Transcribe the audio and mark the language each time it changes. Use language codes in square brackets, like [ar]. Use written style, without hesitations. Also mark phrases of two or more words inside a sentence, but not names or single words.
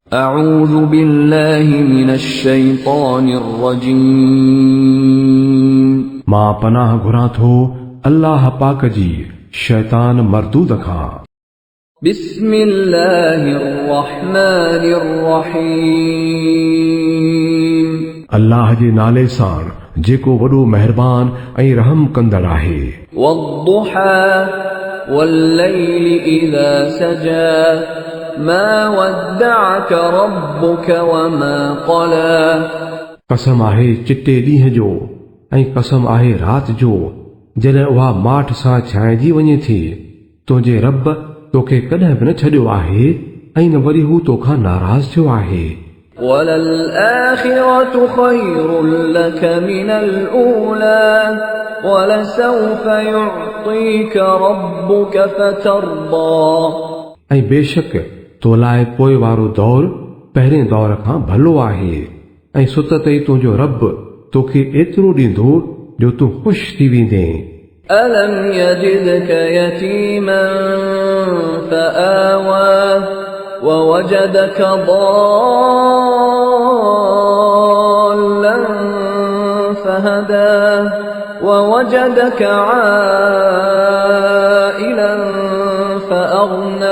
[ar] أعوذ بالله من الشيطان الرجيم. [sd] मां पनाह घुरां थो अल्लाह पाक जी शैतान मरदूद खां। [ar] بسم الله الرحمن الرحيم. [sd] अल्लाह जे नाले सां जेको वॾो मेहरबान ऐं रहम कंदड़ आहे। [ar] والضحى والليل إذا سجى ما ودعك ربك وما قلى. [sd] कसम आहे चिटे ॾींहं जो ऐं कसम आहे राति जो जॾहिं उहा माठ सां छांइजी वञे थी। तुंहिंजे रब तोखे कॾहिं बि न छॾियो आहे ऐं न वरी हू तोखां नाराज़ थियो आहे। [ar] وللآخرة خير لك من الأولى ولسوف يعطيك ربك فترضى. [sd] ऐं बेशक तो लाइ पोइ वारो दौर पहिरें दौर खां भलो आहे ऐं सुत ते तुंहिंजो रब तोखे एतिरो ॾींदो जो तूं ख़ुशि थी वेंदे। [ar] ألم يجدك يتيما فآوى ووجدك ضالا فهدى ووجدك عائلا فأغنى.